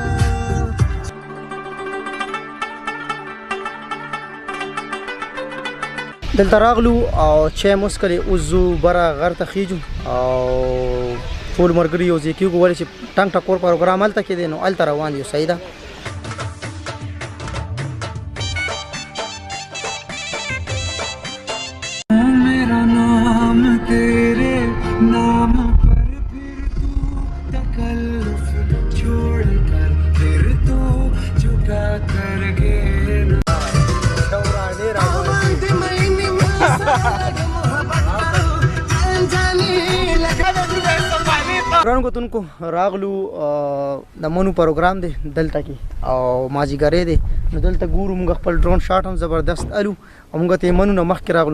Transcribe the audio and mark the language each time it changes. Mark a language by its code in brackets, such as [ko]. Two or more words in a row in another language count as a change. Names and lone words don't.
[ps] دلته راغلو او چې مسکلي اوزو برا غر ته خیجو او ټول مرګري یو ځای کېږو ولې چې ټنګ ټکور پروګرام هلته کې دی نو هلته روان یو. صحیح ده. [ur] میرا نام تیرے نام پر پھر تو تکلف چھوڑ کر پھر تو جھکا کر گے [ps] ګرانو کتونکو راغلو د منو پروګرام دی دلته کې او مازیګری دی. نو دلته ګورو موږ خپل ډرون شاټ هم زبردست الو او موږ ته منو نه مخکې راغلو.